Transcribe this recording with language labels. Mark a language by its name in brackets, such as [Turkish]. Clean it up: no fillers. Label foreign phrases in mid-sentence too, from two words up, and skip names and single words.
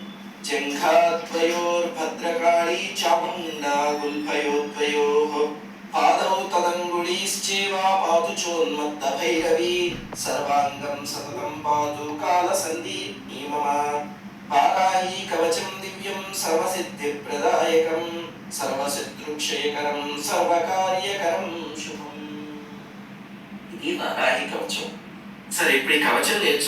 [Sanskrit] जङ्घाद्वयोर्भद्रकाली चामुण्डा गुल्फयोद्वयोः पादौ तदङ्गुलीश्चैव पातु चोन्मत्तभैरवी सर्वाङ्गं सततं पातु कालसन्धिनी मम वाराही कवचं दिव्यं सर्वसिद्धिप्रदायकं सर्वशत्रुक्षयकरं सर्वकार्यकरं शुभम्। [Telugu] ఇది వారాహి కవచం। సరే ఇప్పుడు ఈ కవచం నేర్చు